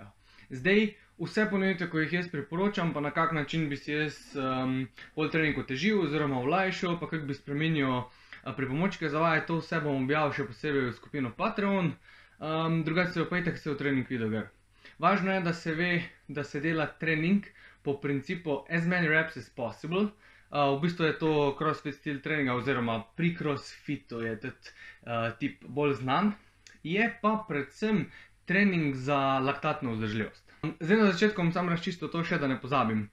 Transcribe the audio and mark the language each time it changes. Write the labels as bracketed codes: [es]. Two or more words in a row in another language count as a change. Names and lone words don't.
[sl] Zdaj, vse ponovitve, ko jih jaz priporočam, pa na kak način bi si jaz bolj trening otežil oziroma olajšal, pa kak bi spremenil pripomočke za vaje, to vse bom objavil še posebej v skupino Patreon. Drugače se pa itak se v trening video gre. Važno je, da se ve, da se dela trening po principu [en] as many reps as possible. [sl] V bistvu je to crossfit stil treninga oziroma pri crossfitu je tudi tip bolj znan. Je pa predvsem trening za laktatno vzdržljivost. Zdaj na začetku bom sam razčistil to še, da ne pozabim.